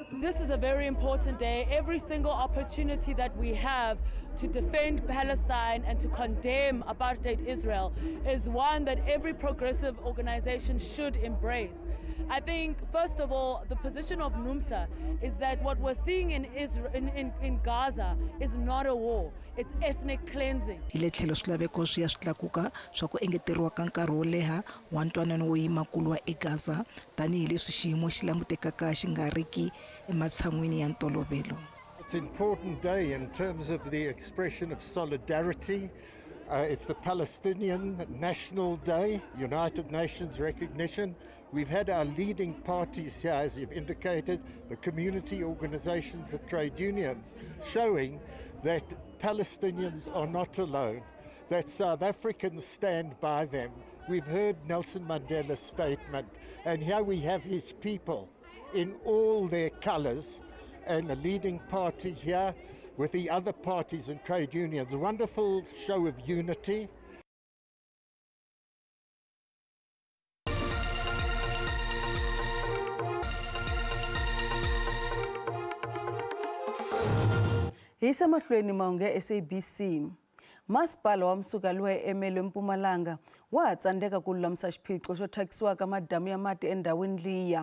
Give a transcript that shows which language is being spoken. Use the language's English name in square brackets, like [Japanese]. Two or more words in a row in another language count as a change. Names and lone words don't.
[English] This is a very important day. Every single opportunity that we have to defend Palestine and to condemn apartheid Israel is one that every progressive organization should embrace. I think, first of all, the position of NUMSA is that what we're seeing in Gaza is not a war, it's ethnic cleansing. [Tsonga] Hi le tlhelo swilaveko swi ya swi tlakuka swa ku engeteriwa ka nkarhi wo leha wa ntwanano wo yima kulwa eGaza tanihileswi xiyimo xi langutekaka xi nga riki ematshan'wini ya ntolovelo. [English] It's an important day in terms of the expression of solidarity. It's the Palestinian National Day, United Nations recognition. We've had our leading parties here, as you've indicated, the community organizations, the trade unions, showing that Palestinians are not alone, that South Africans stand by them. We've heard Nelson Mandela's statement, and here we have his people in all their colors, and the leading party here with the other parties and trade unions. A wonderful show of unity. [Tsonga] Hi semahlweni mahungu ya SABC. Masipala wa Msukalwa eMelo Mpumalanga wa tsandeka ku lulamisa xiphiqo xo thyakisiwa ka madamu ya mati endhawini liya.